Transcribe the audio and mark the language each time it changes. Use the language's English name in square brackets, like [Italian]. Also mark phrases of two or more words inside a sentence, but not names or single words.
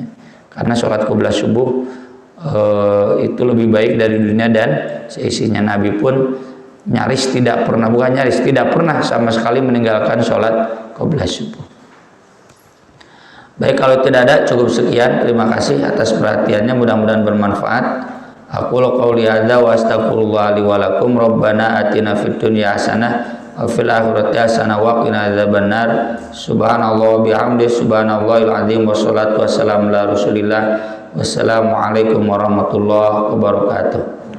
[Indonesian] Karena sholat qobliyah subuh itu lebih baik dari dunia dan seisinya. Nabi pun nyaris tidak pernah, bukan nyaris, tidak pernah sama sekali meninggalkan sholat qobliyah subuh. Baik, kalau tidak ada cukup sekian. Terima kasih atas perhatiannya, mudah-mudahan bermanfaat. [Arabic] أقول قولي هذا وأستغفر الله لي ولكم. ربنا آتنا في الدنيا حسنة وفي الآخرة حسنة وقنا عذاب النار. سبحان الله وبحمده، سبحان الله العظيم، والصلاة والسلام على رسول الله. والسلام عليكم ورحمة الله وبركاته.